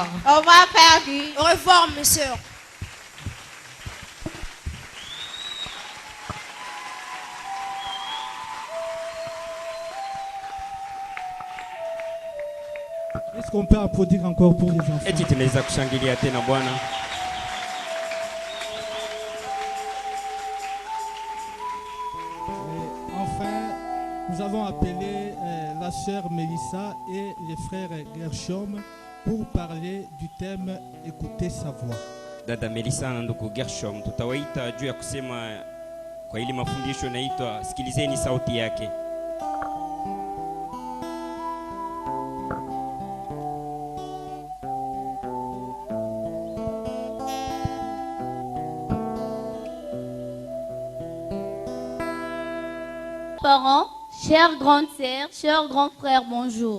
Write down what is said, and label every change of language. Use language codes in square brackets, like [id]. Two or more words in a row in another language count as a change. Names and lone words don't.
[fr] Au revoir, Père Guy. Au revoir, mes sœurs. Est-ce qu'on peut applaudir encore pour les enfants? [sw] Eti tunaweza kushangilia tena Bwana. [fr] Enfin, nous avons appelé la sœur Mélissa et les frères Gershom pour parler du thème « Écoutez sa voix ». [sw] Dada Melissa na ndugu Gershom tutawaita juu ya kusema kwa ile mafundisho inaitwa sikilizeni sauti yake. [fr] Parents, chères grandes sœurs, chers grands frères, bonjour.